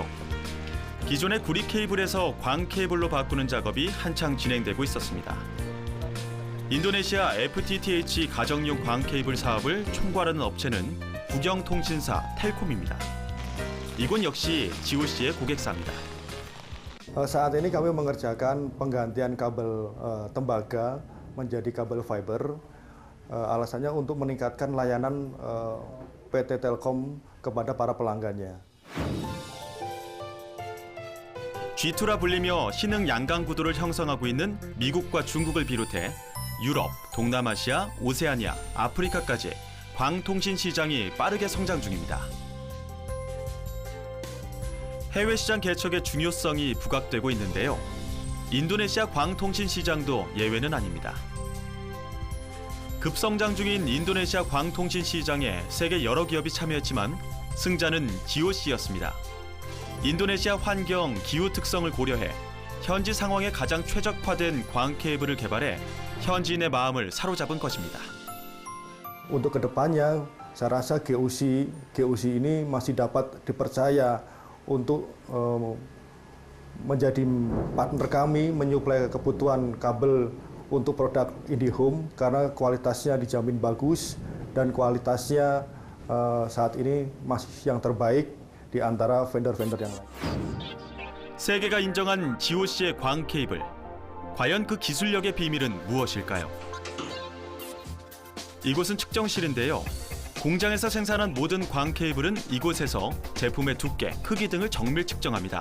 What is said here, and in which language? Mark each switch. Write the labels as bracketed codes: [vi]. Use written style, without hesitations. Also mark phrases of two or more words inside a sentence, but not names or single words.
[ko] 기존의 구리 케이블에서 광 케이블로 바꾸는 작업이 한창 진행되고 있었습니다. 인도네시아 FTTH 가정용 광 케이블 사업을 총괄하는 업체는 국영통신사 텔콤입니다. 이곳 역시 GOC의 고객사입니다. [id] Saat ini kami mengerjakan penggantian kabel tembaga menjadi kabel fiber. Alasannya untuk meningkatkan layanan PT Telkom kepada para pelanggannya. [ko] G2라 불리며 신흥 양강 구도를 형성하고 있는 미국과 중국을 비롯해 유럽, 동남아시아, 오세아니아, 아프리카까지 광통신 시장이 빠르게 성장 중입니다. 해외 시장 개척의 중요성이 부각되고 있는데요. 인도네시아 광통신 시장도 예외는 아닙니다. 급성장 중인 인도네시아 광통신 시장에 세계 여러 기업이 참여했지만 승자는 GOC였습니다. 인도네시아 환경, 기후 특성을 고려해 현지 상황에 가장 최적화된 광 케이블을 개발해 현지인의 마음을 사로잡은 것입니다. [id] Untuk kedepannya, saya rasa GOC ini masih dapat dipercaya untuk menjadi partner kami menyuplai kebutuhan kabel untuk produk IndiHome karena kualitasnya dijamin bagus dan kualitasnya saat ini masih yang terbaik di antara vendor-vendor yang lain. [ko] 세계가 인정한 GOC의 광 케이블. 과연 그 기술력의 비밀은 무엇일까요? 이곳은 측정실인데요. 공장에서 생산한 모든 광 케이블은 이곳에서 제품의 두께, 크기 등을 정밀 측정합니다.